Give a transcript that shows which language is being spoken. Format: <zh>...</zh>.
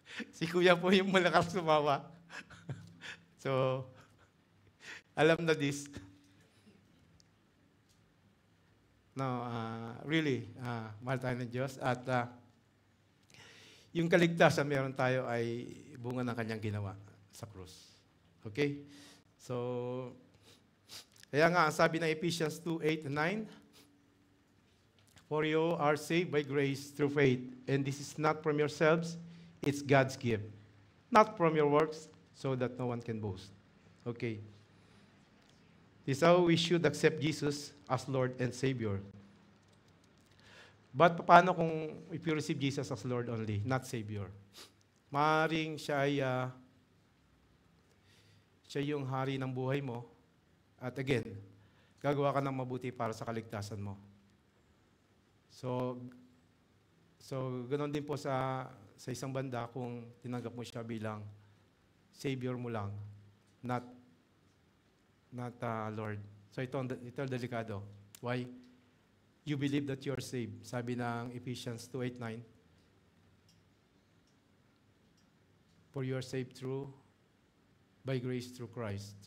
<tl>Si Kuya po yung malakas sumawa. So, alam na this.</tl> <en>No, really,</en> <tl>mahal tayo ng Diyos. At yung kaligtasan meron tayo ay bunga ng kanyang ginawa sa krus.</tl> <en>Okay? So,</en> <tl>kaya nga, ang sabi ng</tl> <en>Ephesians 2:8 and 9, for you are saved by grace through faith, and this is not from yourselves, it's God's gift. Not from your works, so that no one can boast. Okay. This is how we should accept Jesus as Lord and Savior. But</en> <tl>paano kung</tl> <en>if you receive Jesus as Lord only, not Savior?</en> <tl>Maaaring siya ay siya yung hari ng buhay mo. At again, gagawa ka ng mabuti para sa kaligtasan mo. So ganoon din po sa isang banda kung tinanggap mo siya bilang Savior mo lang,</tl> <en>not Lord.</en> <tl>So ito delikado. Why?</tl> <en>You believe that you're saved.</en> <tl>Sabi ng</tl> <en>Ephesians 2:8-9. For you are saved by grace through Christ.</en>